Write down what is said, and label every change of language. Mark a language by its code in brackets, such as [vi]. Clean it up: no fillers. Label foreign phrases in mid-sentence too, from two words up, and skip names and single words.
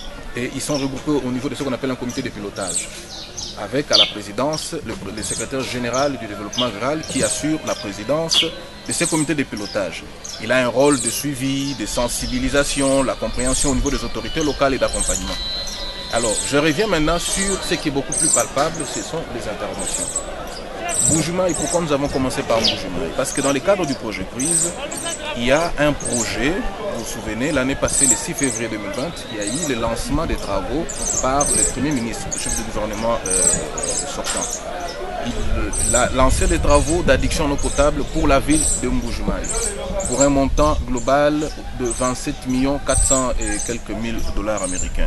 [fr] et ils sont regroupés au niveau de ce qu'on appelle un comité de pilotage, avec à la présidence le secrétaire général du développement rural qui assure la présidence de ces comités de pilotage. Il a un rôle de suivi, de sensibilisation, la compréhension au niveau des autorités locales et d'accompagnement. Alors, je reviens maintenant sur ce qui est beaucoup plus palpable, ce sont les interventions. Mbuji-Mayi, pourquoi nous avons commencé par Mbuji-Mayi? Parce que dans le cadre du projet Prise, il y a un projet, vous vous souvenez, l'année passée, le 6 février 2020, il y a eu le lancement des travaux par le Premier ministre, le chef du gouvernement sortant. Il a lancé des travaux d'adduction en eau potable pour la ville de Mbuji-Mayi, pour un montant global de 27 400 et quelques mille dollars américains.